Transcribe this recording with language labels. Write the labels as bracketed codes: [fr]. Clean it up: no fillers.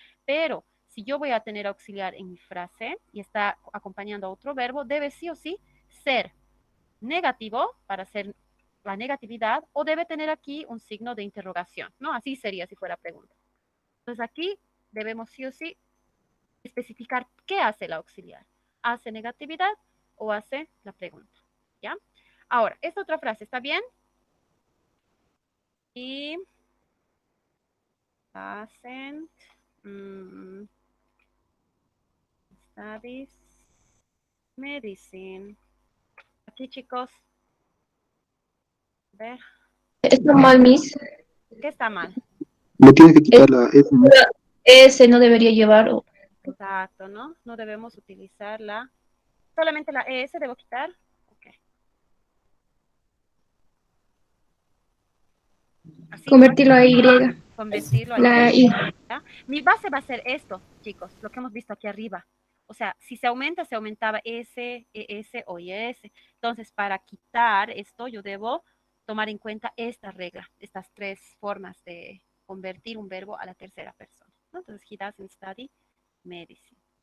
[es] Pero si yo voy a tener auxiliar en mi frase y está acompañando a otro verbo, debe sí o sí ser negativo para ser la negatividad o debe tener aquí un signo de interrogación, ¿no? Así sería si fuera pregunta. Entonces aquí debemos sí o sí especificar qué hace el auxiliar. ¿Hace negatividad o hace la pregunta? ¿Ya? Ahora, esta otra frase, ¿está bien? [en] Y doesn't studies medicine. [es] Aquí, chicos. A ver, Está mal, Miss. ¿qué está mal? Le tienes que quitar la S, ¿no? Ese no debería llevar. Exacto, ¿no? No debemos utilizar solamente la ES debo quitar. Ok. Así, Convertirlo a Y. convertirlo a La Y. I. ¿Ya? Mi base va a ser esto, chicos, lo que hemos visto aquí arriba. O sea, si se aumenta, se aumentaba S, ES o IS. Entonces, para quitar esto, yo debo tomar en cuenta esta regla, estas tres formas de convertir un verbo a la tercera persona, ¿no? Entonces, [en] he doesn't study medicine.